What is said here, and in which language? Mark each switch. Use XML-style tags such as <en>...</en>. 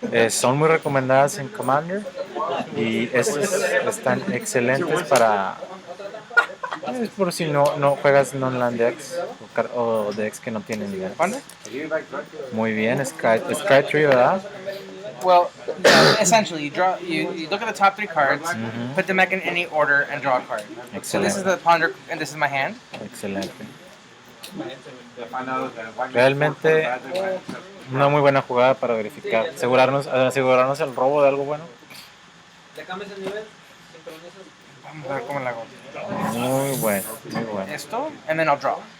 <es>Son muy recomendadas en Commander. Y estos están excelentes para... Es por si no juegas non-land decks o decks que no tienen idea. ¿Cuándo? Muy bien, Sky Tree, ¿verdad?</es> <en>Well, essentially, you look at the top 3 cards, put them back in any order, and draw a card. So this is the ponder, and this is my hand.</en> <es>Excelente. Realmente una muy buena jugada para verificar, asegurarnos el robo de algo bueno. Vamos a ver cómo la hago. Muy bueno.</es> <en>Esto, and then I'll draw.</en>